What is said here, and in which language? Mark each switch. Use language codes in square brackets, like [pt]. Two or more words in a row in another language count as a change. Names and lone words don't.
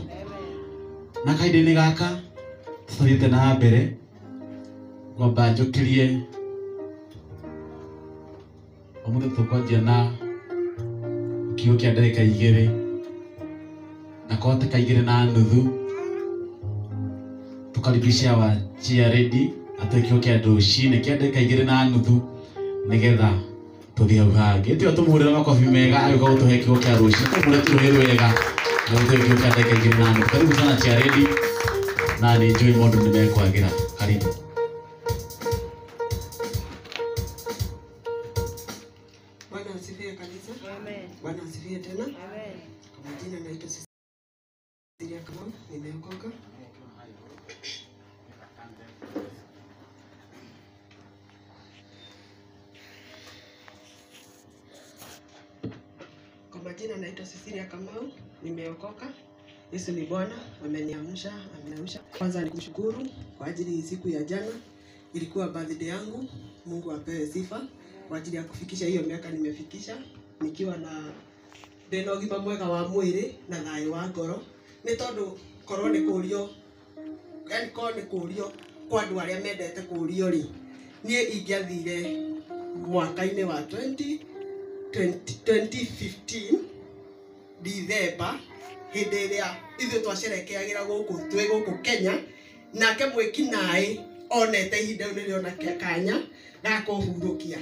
[ki] Na kahinda-inĩ gaka tũthiĩte na mbere ngwamba njũkĩrie ũmũthĩ tũkwanjia na kiugo kĩa ndagĩka 2 na kwatĩka 2 na nuthu tukaribisha wachia ready atĩ kiugo kĩa rũcinĩ kĩa ndagĩka 2 na nuthu nĩgetha tũthiĩ hau hangĩ. Tũthiĩ tũmũhũrĩre makobi mega agĩũka gũtũhe kiugo kĩa rũcinĩ. Tũmũhũrĩre tũrũhĩ wega na gũtũhe kiugo kĩa ndagĩka 2 na nuthu. [sw] Karibu sana [ki] chia ready na nĩ njũĩ maũndũ nĩ mekwagĩra. [sw] Karibu. Bwana asifiwe kanisa. Amen. Bwana asifiwe tena. Amen. Kwa majina naitwa Cecilia Kamau, nimeokoka. Kwa majina naitwa Cecilia Kamau, nimeokoka. Yesu ni Bwana, ameniamsha. Kwanza nikushukuru kwa ajili siku ya jana. Ilikuwa birthday yangu. Mungu apewe sifa kwa ajili ya kufikisha hiyo miaka nimefikisha nikiwa na [ki] ndena ũgima mwega wa mwĩrĩ na thayũ wa ngoro. Nĩ tondũ korwo nĩ kũrio, yani korwo nĩ kũrio kwa andũ arĩa mendete kũrio rĩ, niĩ ingĩathire mwaka-inĩ wa 2015 December hĩndĩ ĩrĩa ithuĩ twacerekeagĩra gũkũ Kenya, nake mwĩkinaĩ onete ihinda rĩu nĩrĩona kanya na kũhurũkia.